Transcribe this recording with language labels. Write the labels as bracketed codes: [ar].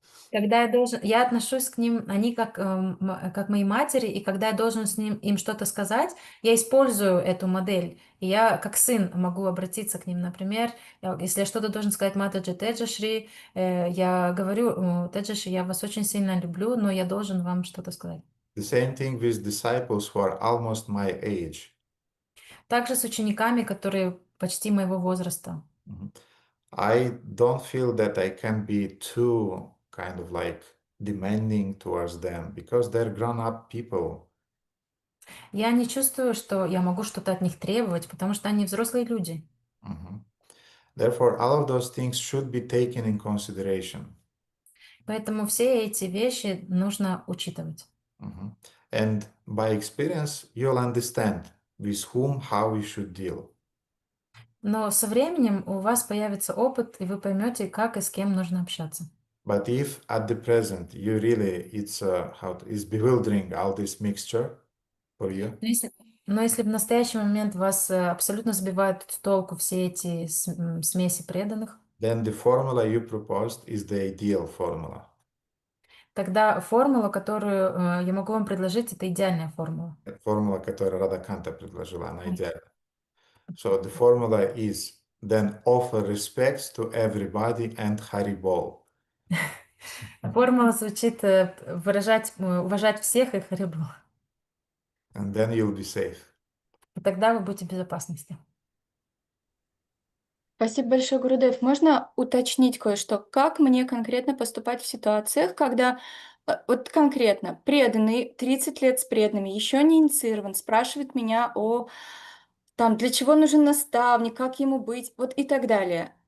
[ru] Когда я отношусь к ним, они как мои матери, и когда я должен им что-то сказать, я использую эту модель. И я как сын могу обратиться к ним. Например, если я что-то должен сказать Матаджи Теджашри, я говорю, Теджашри, я вас очень сильно люблю, но я должен вам что-то сказать. [en] The same thing with disciples who are almost my age. [ru] Также с учениками, которые почти моего возраста. [en] I don't feel that I can be too kind of like demanding towards them because they're grown-up people. [ru] Я не чувствую, что я могу что-то от них требовать, потому что они взрослые люди. [en] Therefore, all of those things should be taken in consideration. [ru] Поэтому все эти вещи нужно учитывать. [en] And by experience, you'll understand with whom, how you should deal. [ru] Но со временем у вас появится опыт, и вы поймете, как и с кем нужно общаться. [en] But if at the present you really, it's bewildering all this mixture for you. [ru] Но если в настоящий момент вас абсолютно сбивают с толку все эти смеси преданных, [en] then the formula you proposed is the ideal formula. [ru] Тогда формула, которую я могу вам предложить, это идеальная формула. Формула, которую Радхаканта предложила, она идеальна. [en] So the formula is then offer respects to everybody and Haribol. [ru] Формула звучит уважать всех и Харибол. [en] And then you'll be safe. [ru] И тогда вы будете в безопасности. Спасибо большое, Гурудев. Можно уточнить кое-что? Как мне конкретно поступать в ситуациях, когда вот конкретно преданный, 30 лет с преданными, еще не инициирован, спрашивает меня о там, для чего нужен наставник, как ему быть, вот и так далее.